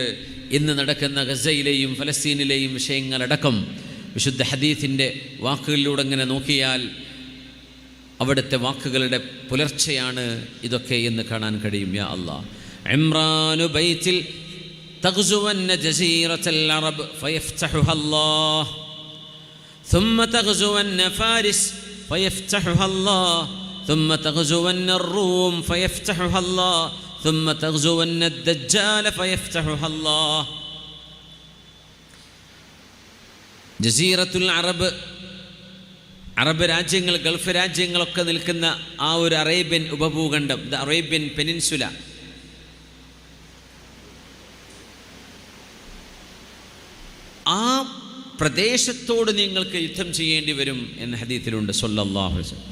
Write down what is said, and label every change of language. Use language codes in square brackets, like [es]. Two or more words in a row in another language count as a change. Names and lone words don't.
[ml] ഇന്ന് നടക്കുന്ന ഗസയിലെയും ഫലസ്തീനിലെയും വിഷയങ്ങളടക്കം വിശുദ്ധ ഹദീസിൻ്റെ വാക്കുകളിലൂടെ ഇങ്ങനെ നോക്കിയാൽ അവിടുത്തെ വാക്കുകളുടെ പുലർച്ചയാണ് ഇതൊക്കെ എന്ന് കാണാൻ കഴിയും. [ar] يا الله عمران البيت تغزون جزيرة العرب فيفتحها الله ثم تغزون فارس فيفتحها الله ثم تغزون الروم فيفتحها الله ثم تغزون الدجال فيفتحها الله. [ml] ജസീറത്തുൽ അറബ്, അറബ് രാജ്യങ്ങൾ, ഗൾഫ് രാജ്യങ്ങളൊക്കെ നിൽക്കുന്ന ആ ഒരു അറേബ്യൻ ഉപഭൂഖണ്ഡം, [en] the Arabian peninsula, [ml] ആ പ്രദേശത്തോട് നിങ്ങൾക്ക് യുദ്ധം ചെയ്യേണ്ടി വരും എന്ന ഹദീസിലുണ്ട് [ar] صلى الله عليه وسلم.